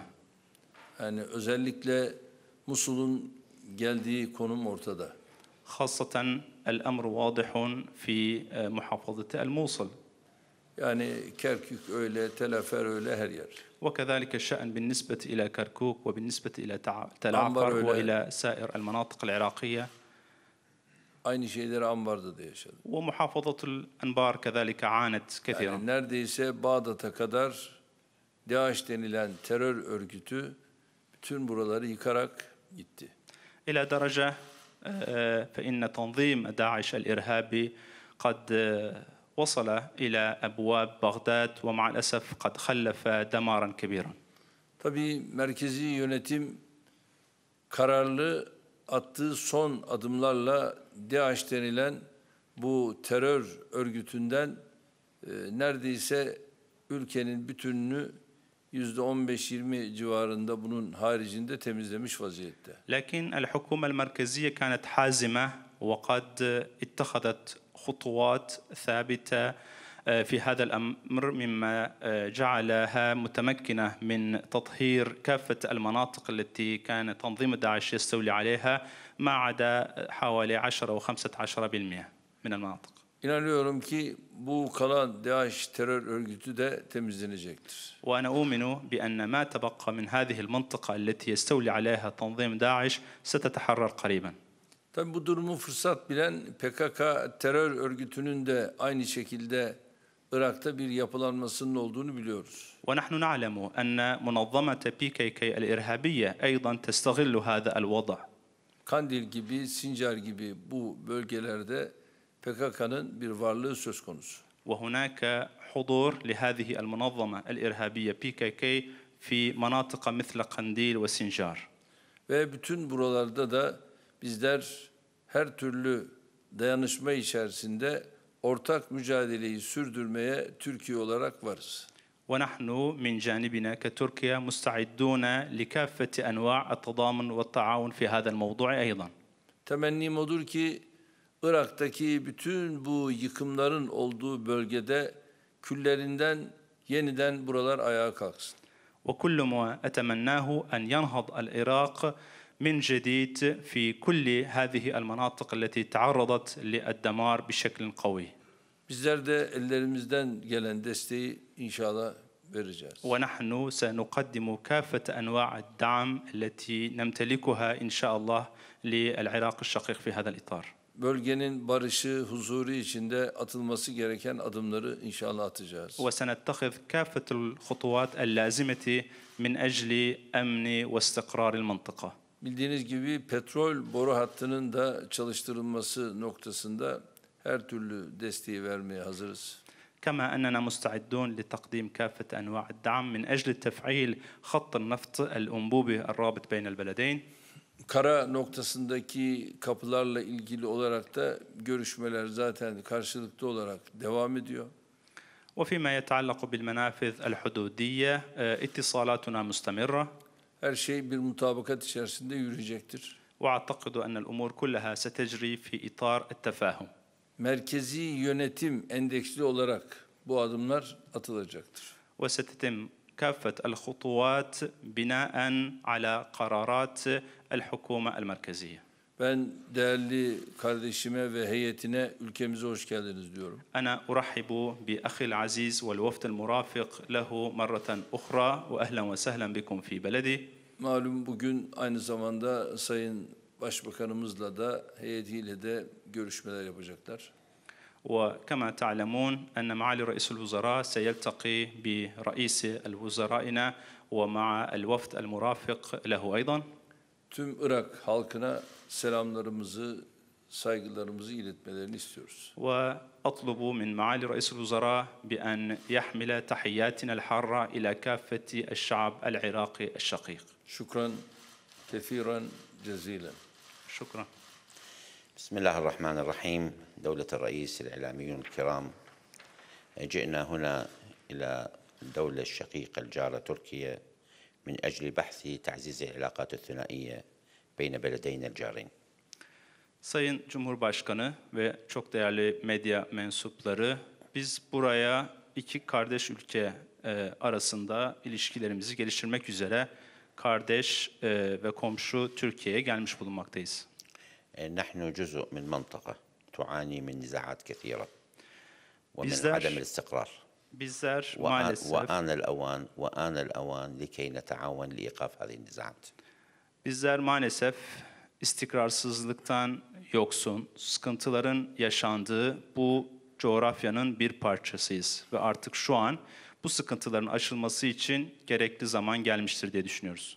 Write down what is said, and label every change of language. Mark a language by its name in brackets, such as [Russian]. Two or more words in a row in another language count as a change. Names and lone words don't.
[Turkish] Yani özellikle Musul'un geldiği konum ortada. [Arabic] خاصة الأمر واضح في محافظة الموصل. [Turkish] Yani Kerkük öyle, Tel Afer öyle her yer. [Arabic] وكذلك الشأن بالنسبة إلى كركوك وبالنسبة إلى تل عفر وإلى سائر المناطق العراقية. [Turkish] Aynı şeyleri Ambar'da da yaşadık. [Arabic] ومحافظة الأنبار كذلك عانت كثيرا. [Turkish] Yani neredeyse Bağdat'a kadar DAEŞ denilen terör örgütü bütün buraları yıkarak gitti. [Arabic] إلى درجة فإن تنظيم داعش الإرهابي قد وصل إلى أبواب بغداد ومع الأسف قد خلف دمارا كبيرا. [Turkish] Tabii merkezi yönetim kararlı attığı son adımlarla DAEŞ denilen bu terör örgütünden neredeyse ülkenin bütününü %15-20 civarında bunun haricinde temizlemiş vaziyette. [Arabic] لكن الحكومة المركزية كانت حازمة وقد اتخذت خطوات ثابتة في هذا الأمر مما جعلها متمكنة من تطهير كافة المناطق التي كان تنظيم داعش يستولي عليها ما عدا حوالي 10 أو 15% من المناطق. [Turkish] İnanıyorum ki bu kalan DAEŞ terör örgütü de temizlenecektir. [Arabic] وأنا أؤمن بأن ما تبقى من هذه المنطقة التي يستولي عليها تنظيم داعش ستتحرر قريبا. [Turkish] Tabii bu durumu fırsat bilen PKK terör örgütünün de aynı şekilde Irak'ta bir yapılanmasının olduğunu biliyoruz. [Arabic] ونحن نعلم أن منظمة PKK الإرهابية أيضا تستغل هذا الوضع. [Turkish] Kandil gibi, Sincar gibi bu bölgelerde PKK'nın bir varlığı söz konusu. [Arabic] وهناك حضور لهذه المنظمة الإرهابية PKK في مناطق مثل قنديل وسنجار. [Turkish] Ve bütün buralarda da bizler her türlü dayanışma içerisinde ortak mücadeleyi sürdürmeye Türkiye olarak varız. [Arabic] ونحن من جانبنا كتركيا مستعدون لكافة أنواع التضامن والتعاون في هذا الموضوع أيضا. [Turkish] Temennim odur ki Irak'taki bütün bu yıkımların olduğu bölgede küllerinden yeniden buralar ayağa kalksın. [Arabic] وكل ما أتمناه أن ينهض العراق من جديد في كل هذه المناطق التي تعرضت للدمار بشكل قوي. [Turkish] Bizler de ellerimizden gelen desteği inşallah vereceğiz. [Arabic] ونحن سنقدم كافة أنواع الدعم التي نمتلكها إن شاء الله للعراق الشقيق في هذا الإطار. [Turkish] Bölgenin barışı, huzuru içinde atılması gereken adımları inşallah atacağız. [Arabic] وسنتخذ كافة الخطوات اللازمة من أجل أمن واستقرار المنطقة. [Turkish] Bildiğiniz gibi petrol boru hattının da çalıştırılması noktasında her türlü desteği vermeye hazırız. [Arabic] كما أننا مستعدون لتقديم كافة أنواع الدعم من أجل تفعيل خط النفط الأنبوبي الرابط بين البلدين. [Turkish] Kara noktasındaki kapılarla ilgili olarak da görüşmeler zaten karşılıklı olarak devam ediyor. [Arabic] وفيما يتعلق بالمنافذ الحدودية اتصالاتنا مستمرة. [Turkish] Her şey bir mutabakat içerisinde yürüyecektir. [Arabic] وأعتقد أن الأمور كلها ستجري في إطار التفاهم. [Turkish] Merkezi yönetim endeksli olarak bu adımlar atılacaktır. [Arabic] وستتم كافة الخطوات بناء على قرارات الحكومة المركزية. [Turkish] Ben değerli kardeşime ve heyetine ülkemize hoş geldiniz diyorum. [Arabic] أنا أرحب بأخي العزيز والوفد المرافق له مرة أخرى وأهلا وسهلا بكم في بلدي. [Turkish] Malum bugün aynı zamanda Sayın Başbakanımızla da heyetiyle de görüşmeler yapacaklar. [Arabic] وكما تعلمون أن معالي رئيس الوزراء سيلتقي برئيس الوزرائنا ومع الوفد المرافق له أيضا. [Turkish] Tüm Irak halkına selamlarımızı, saygılarımızı iletmelerini istiyoruz. [Arabic] وأطلب من معالي رئيس الوزراء بأن يحمل تحياتنا الحارة إلى كافة الشعب العراقي الشقيق. شكرا كثيرا جزيلا. شكرا. بسم الله الرحمن الرحيم. دولة الرئيس الإعلاميون الكرام، جئنا هنا إلى الدولة الشقيقة الجارة تركيا من أجل بحث تعزيز العلاقات الثنائية بين بلدينا الجارين. [Turkish] Sayın Cumhurbaşkanı ve çok değerli medya mensupları, biz buraya iki kardeş ülke arasında ilişkilerimizi geliştirmek üzere kardeş ve komşu Türkiye'ye gelmiş bulunmaktayız. [Arabic] نحن جزء من منطقة تعاني من نزاعات كثيرة ومن عدم الاستقرار. [Turkish] Bizler maalesef [Arabic] وآن الأوان لكي نتعاون لإيقاف هذه النزاعات. [Turkish] Bizler maalesef istikrarsızlıktan yoksun, sıkıntıların yaşandığı bu coğrafyanın bir parçasıyız ve artık şu an bu sıkıntıların aşılması için gerekli zaman gelmiştir diye düşünüyoruz.